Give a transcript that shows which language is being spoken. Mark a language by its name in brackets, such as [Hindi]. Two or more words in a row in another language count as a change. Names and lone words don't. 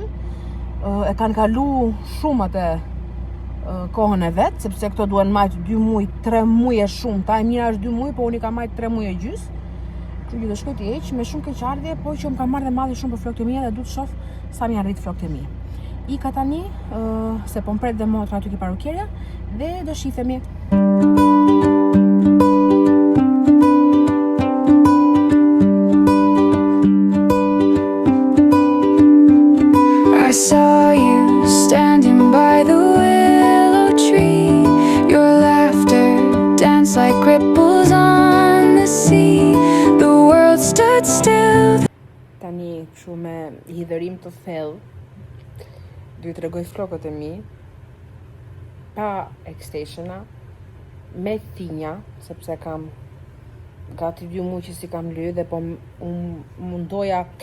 [Albanian] E kanë kalu shumë atë kohën e vet, sepse këto duhen majt 2 muaj, 3 muaj e shumë. Ta e mira është 2 muaj, po unë i kam majt 3 muaj e gjys. Kështu që do shkoj të hiq me shumë keqardhje, po që më ka marrë dhe malli shumë për flokët e mia dhe du të shoh sa më janë rrit flokët e mi. ika tani, se po mpret dhe motra aty ke parukierja dhe do shifemi. [English] I saw you standing by the willow tree. Your laughter danced like ripples on the sea. The world stood still. [Albanian] Tani kështu me hidhërim të thellë, do t'ju tregoj flokët e mi pa X-Stationa, me thinja, sepse kam gati 2 muaj që si kam lyer dhe po mundoja